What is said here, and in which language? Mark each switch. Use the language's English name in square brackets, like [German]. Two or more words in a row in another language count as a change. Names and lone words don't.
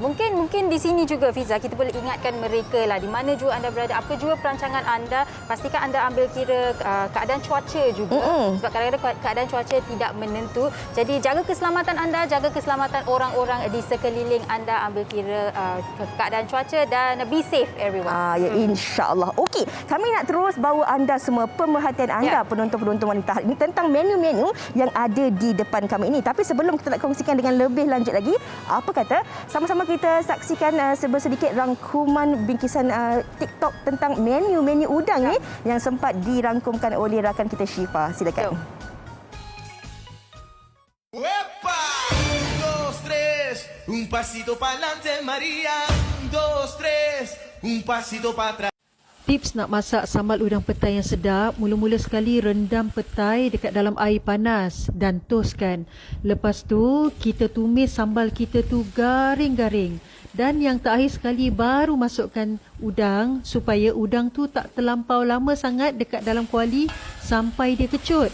[Malay] Mungkin di sini juga Fiza kita boleh ingatkan mereka lah, di mana juga anda berada, apa juga perancangan anda, pastikan anda ambil kira keadaan cuaca juga. Sebab kadang-kadang keadaan cuaca tidak menentu. Jadi jaga keselamatan anda, jaga keselamatan orang-orang di sekeliling anda, ambil kira keadaan cuaca dan [English] be safe everyone. [Malay] Ya, insya-Allah. Okey, kami nak terus bawa anda semua, pemerhatian anda penonton-penonton wanita hari ini tentang menu-menu yang ada di depan kami ini. Tapi sebelum kita nak kongsikan dengan lebih lanjut lagi, apa kata sama-sama kita saksikan sedikit rangkuman bingkisan TikTok tentang menu-menu udang ni yang sempat dirangkumkan oleh rakan kita Syifa. Silakan. [Spanish] ¡Epa! 1, 2, 3, un pasito pa'lante María, 1, 2, 3, un pasito para atrás. [Malay] Tips nak masak sambal udang petai yang sedap, mula-mula sekali rendam petai dekat dalam air panas dan toskan. Lepas tu, kita tumis sambal kita tu garing-garing. Dan yang terakhir sekali, baru masukkan udang supaya udang tu tak terlampau lama sangat dekat dalam kuali sampai dia kecut.